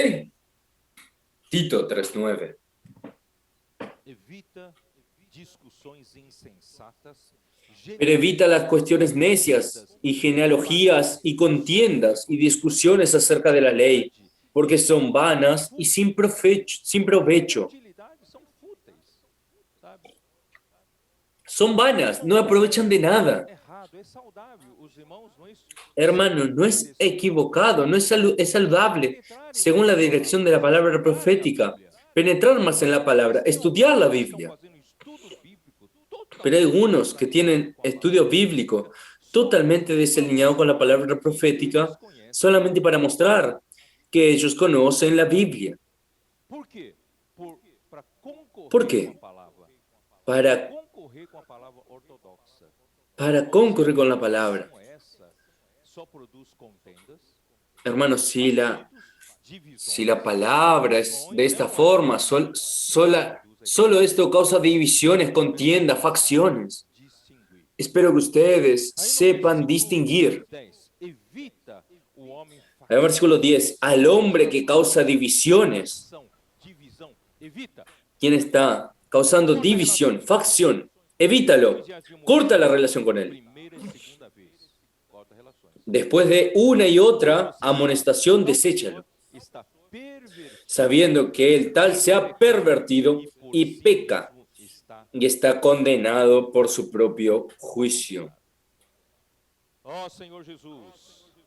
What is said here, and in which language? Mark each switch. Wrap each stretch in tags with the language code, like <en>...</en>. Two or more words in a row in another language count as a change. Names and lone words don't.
<es>Tito 3:9. Pero evita las cuestiones necias y genealogías y contiendas y discusiones acerca de la ley, porque son vanas y sin provecho.</es> <pt>Utilidade são fúteis, sabe?</pt> <es>Son vanas, no aprovechan de nada.</es> <pt>Errado, é saudável. Os irmãos não</pt> <es>Hermano, no es equivocado, no es, es saludable, según la dirección de la palabra profética, penetrar más en la palabra, estudiar la Biblia.</es> <pt>fazendo estudo bíblico</pt> <es>Pero hay</es> <pt>totalmente</pt> <es>algunos que tienen estudio bíblico totalmente desalineado con la palabra profética, solamente para mostrar que ellos conocen la Biblia.</es> <pt>Por quê? Para</pt> <es>¿Por</es> <pt>concorrer com a</pt> <es>qué?</es> <pt>palavra.</pt> <es>Para,</es> <pt>Concorrer com a palavra ortodoxa.</pt> <es>para concurrir con la palabra.</es> <pt>Como essa só produz contendas,</pt> <es>Hermanos,</es> <pt>divisões,</pt> <es>si la palabra es de esta forma, solo esto causa divisiones, contiendas, facciones.</es> <pt>distinguir.</pt> <es>Espero que ustedes</es> <pt>Aí no</pt> <es>sepan</es> <pt>versículo</pt> <es>distinguir.</es> <pt>10, evita o homem</pt> <es>El versículo 10, al hombre que causa divisiones.</es> <pt>divisão, evita.</pt> <es>¿Quién está causando división, facción? Evítalo. Corta la relación con él.</es> <pt>Primeira e segunda vez, corta relações.</pt> <es>Después de una y otra amonestación, deséchalo,</es> <pt>Está pervertido</pt> <es>sabiendo que el tal se ha pervertido y peca</es> <pt>está.</pt> <es>y está condenado por su propio juicio.</es> <pt>Ó Senhor Jesus.</pt>